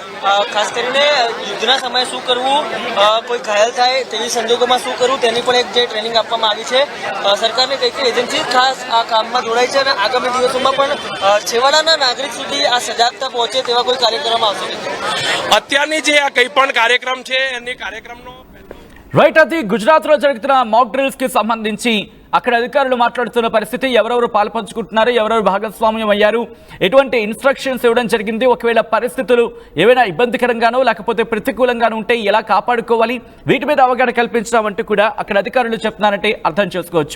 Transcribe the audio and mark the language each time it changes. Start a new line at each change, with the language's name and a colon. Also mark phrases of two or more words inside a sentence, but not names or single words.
Gujarati: ખાસ કરીને યુદ્ધના સમયે શું કરવું, કોઈ ઘાયલ થાય તેવી સંજોગોમાં શું કરવું તેની પણ એક જે ટ્રેનિંગ આપવામાં આવી છે. સરકારની કઈ કઈ એજન્સી ખાસ આ કામમાં જોડાઈ છે અને આગામી દિવસોમાં પણ છેવાડાના નાગરિક સુધી આ સજાગતા પહોંચે તેવા કોઈ કાર્ય કરવામાં આવશે. અત્યારની જે આ કંઈ પણ કાર્યક્રમ છે એની કાર્યક્રમનો
Telugu: రైట్, అది గుజరాత్లో జరుగుతున్న మాక్ డ్రిల్స్కి సంబంధించి అక్కడ అధికారులు మాట్లాడుతున్న పరిస్థితి, ఎవరెవరు పాల్పంచుకుంటున్నారు, ఎవరెవరు భాగస్వామ్యం అయ్యారు, ఎటువంటి ఇన్స్ట్రక్షన్స్ ఇవ్వడం జరిగింది, ఒకవేళ పరిస్థితులు ఏవైనా ఇబ్బందికరంగానో లేకపోతే ప్రతికూలంగానో ఉంటే ఎలా కాపాడుకోవాలి, వీటి మీద అవగాహన కల్పించడం అంటూ కూడా అక్కడ అధికారులు చెప్తున్నారంటే అర్థం చేసుకోవచ్చు.